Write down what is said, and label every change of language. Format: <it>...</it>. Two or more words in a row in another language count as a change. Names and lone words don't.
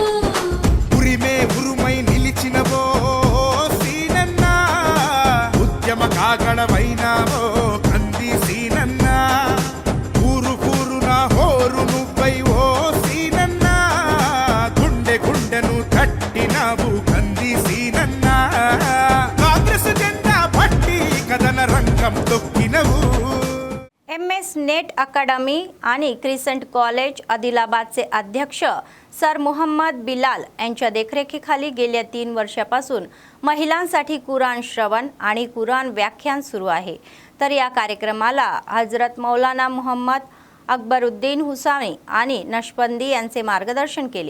<te>ఉరిమే ఉరుమై నిలిచినవో సీనన్న ఉద్యమ కాగడవైనావో కంది సీనన్న ఊరు కూరున హోరు నువ్వై ఓ సీనన్న గుండె గుండెను తట్టినావు కంది సీనన్న కాంగ్రెస్ జెండా పట్టి కథన రంగం తొక్కినవు.</te> <mr>MS नेट अकादमी आणि क्रिसंट कॉलेज आदिलाबादचे अध्यक्ष सर मोहम्मद बिलाल यांच्या देखरेखीखाली गेल्या 3 वर्षापासून महिलांसाठी कुराण श्रवण आणि कुराण व्याख्यान सुरू आहे. तर या कार्यक्रमाला हजरत मौलाना मोहम्मद अकबरुद्दीन हुसामी आणि नशबंदी यांचे मार्गदर्शन केले.</mr>